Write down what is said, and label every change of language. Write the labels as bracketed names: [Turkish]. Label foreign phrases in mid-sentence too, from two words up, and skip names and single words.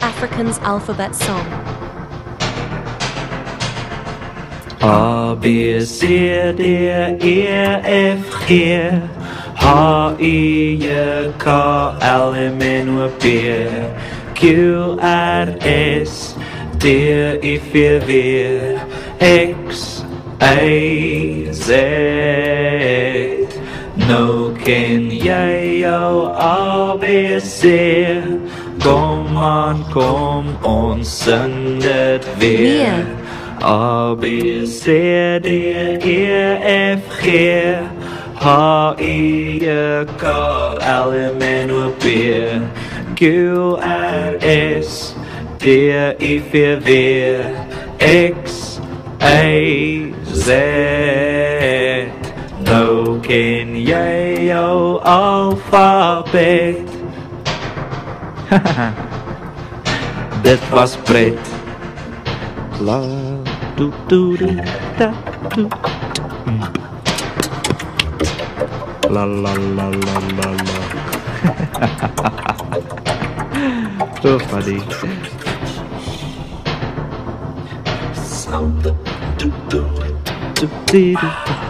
[English] Afrikaans alphabet song. [Afrikaans] A, B, C, D, E, F, G H, I, J, K, L, M, N, O, P Q, R, S, T, I, V, W X, Y, Z Nou ken jy jou ABC Kom aan, kom ons sing dit weer A, B, C, D, E, F, G H, I, J, K, L, M, N, O, P Q, R, S, T, I, V, W X, Y, Z Nou ken jy jou alfabet Dit was pret La do do do da do La la la la la la [English] So funny Sound do do do do do